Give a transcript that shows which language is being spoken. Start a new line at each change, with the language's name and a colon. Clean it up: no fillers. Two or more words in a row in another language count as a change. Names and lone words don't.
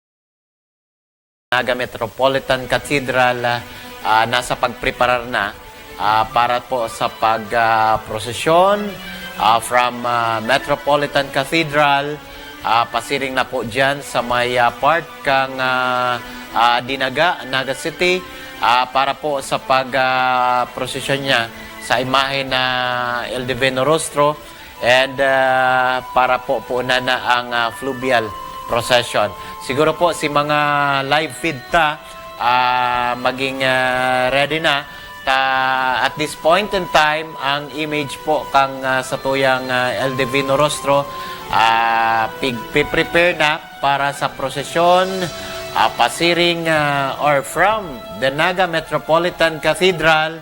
Bikol: Naga Metropolitan Cathedral, nasa pagpreparar na para po sa pag-prosesyon from Metropolitan Cathedral pasiring na po dyan sa may part kang Dinaga, Naga City para po sa pag-prosesyon niya sa imahe na El Divino Rostro and para po na ang
English: fluvial procession.
Bikol: Siguro po si mga
English: live feed
Bikol: maging ready na
English: at this point in time
Bikol: ang image po kang sa tuyang El Divino Rostro prepare na para sa prosesyon pasiring
English: or from the
Bikol: Naga Metropolitan Cathedral.